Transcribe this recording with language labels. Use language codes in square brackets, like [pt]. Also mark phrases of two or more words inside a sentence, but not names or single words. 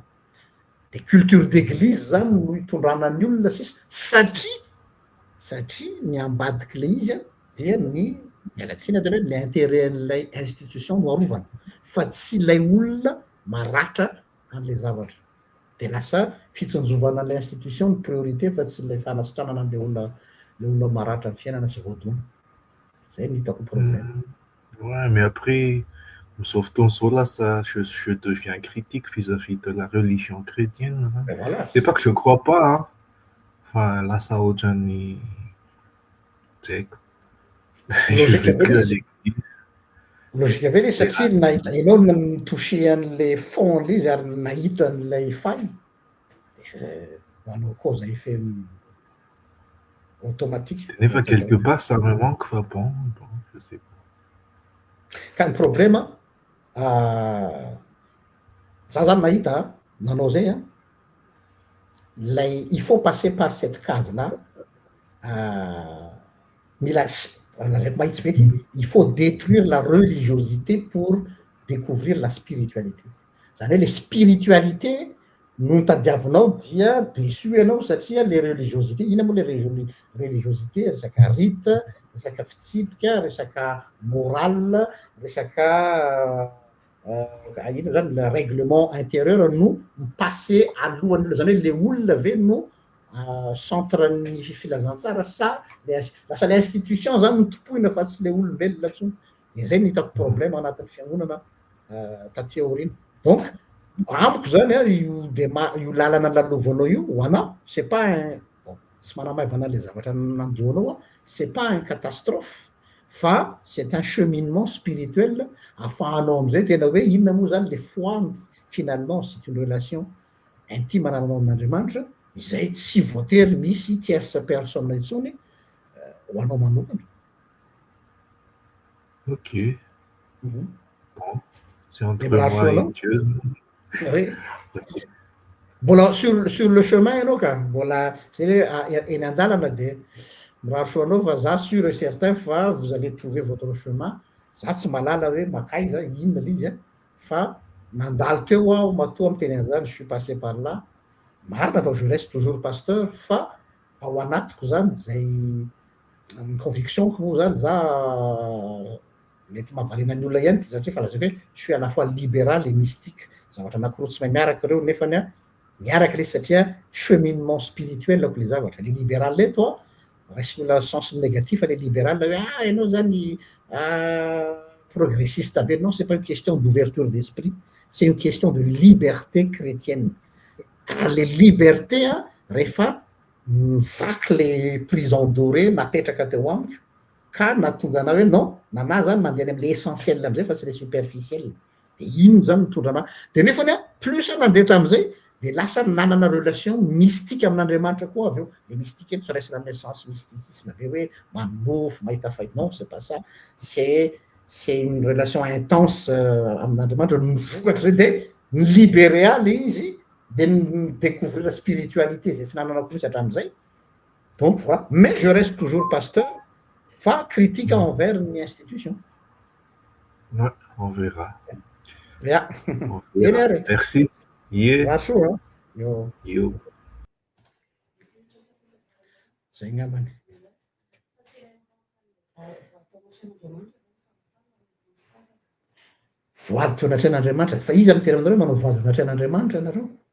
[mg] De culture d'église zany no hitondranan'ny olona sisa satria ny ambadiky le izy dia ny mialatsiny atao hoe ny intérêt-n'ilay institution no arovana fa tsy ilay olona maratra an'le zavatra. De lasa fitsinjovana an'ilay institution ny priorité fa tsy ilay fanasitranana an'le olona maratra ny fiainana sy voadona. Zay no hitako problème. [fr] Ouais, mais après, [mg] m'izao fotoana zao lasa [fr] je deviens critique vis-à-vis de la religion chrétienne. Ben voilà. C'est pas que je crois pas, enfin [mg] lasa ohatran'ny tsy haiko. [fr] Je vais plus à l'église. [mg] Logika be le satria nahita ianao nitouché an' [fr] le fond-le izy [mg] ary nahita an'ilay faille, manao koa zay fe automatique. [fr] Nefa quelque part ça me manque fa bon, je sais pas. Ka [mg] ny problème za zany nahita nanao zay lay il faut passer par cette case là mila lazaiko mahitsy veky [fr] il faut détruire la religiosité pour découvrir la spiritualité. [mg] Zany hoe le spiritualité no tadiavinao dia déçu ianao satria le religiosité, ina moa le religiosité, resaka rite, resaka fitsipika, resaka morale, resaka ino zany [fr] le règlement intérieur [mg] no mipasser alohan'olo, zany hoe le olona ve no centran'ny filazantsara sa lasa le institution zany notopoina fa tsy le olombelona ntsony. De zay no hitako problème anatin'ny fiangonana taty aorina. Donc amiko zany io lalana lalovanao io ho anao c'est pas tsy manamaivana le zavatra nanjoanao [fr] c'est pas un catastrophe [mg] fa [fr] c'est un cheminement spirituel [mg] ahafahanao am'izay tena hoe inona moa zany [fr] le foi finalement c'est une relation intime [mg] ananao amin'Andriamanitra izay tsy voatery misy [fr] tierce personne [mg] intsony ho anao manokana. [fr] Ok. Bon, c'est entre moi et Dieu. [mg] Oui. Mbola [fr] sur le chemin [mg] ianao ka mbola zay hoe eny an-dalana de miraharo anao fa za [fr] sûr et certain fa vous allez trouver votre chemin. [mg] Za tsy malala hoe makaiza inona le izy fa nandalo teo aho matoa miteny an'izany, [fr] je suis passé par là. [mg] Marina fa [fr] je reste toujours pasteur [mg] fa ao anatiko zany zay ny convictionko moa zany za mety mahavariana ny olona ihany ty satria fa lazaiko hoe [fr] je suis à la fois libéral et mystique. [mg] Zavatra anankiroa tsy mahay miaraka reo nefany miaraka le satria [fr] cheminement spirituel [mg] ako le zavatra. Le libéral le toi raisy [fr] la sens négatif [mg] le libéral hoe ianao zany progressiste be. [fr] Non, c'est pas une question d'ouverture d'esprit, c'est une question de liberté chrétienne. [mg] Le liberté rehefa mivaky [fr] le prison doré [mg] napetraka teo amiko ka natonga anao hoe non nanahy zany mandeha am'le essentiel am'izay fa tsy le superficiel. De ino zany mitondra anao de nefany plus nandeha tam'izay de lasa nanana [fr] relation mystique [mg] amin'Andriamanitra koa avy eo. Le mystique eto tsy raisina amin'ny [fr] sens mysticisme [mg] ve hoe manofo mahita fahit, [fr] non, c'est pas ça, c'est une relation intense [mg] amin'Andriamanitra nivokatra zay de ny libérer le izy de [fr] découvrir la spiritualité [mg] zay tsy nananako mihitsy hatramin'izay. [fr] Donc voilà, mais je reste toujours pasteur fa critique envers une institution. Ouais, on verra. [sv] Ja. [fr] On verra. Merci. [sv] Varsågod. Jo. [mg] Zay ngambany. Voady teo anatrehan'Andriamanitra fa izy mitera aminareo manao voady anatrehan'Andriamanitra ianareo.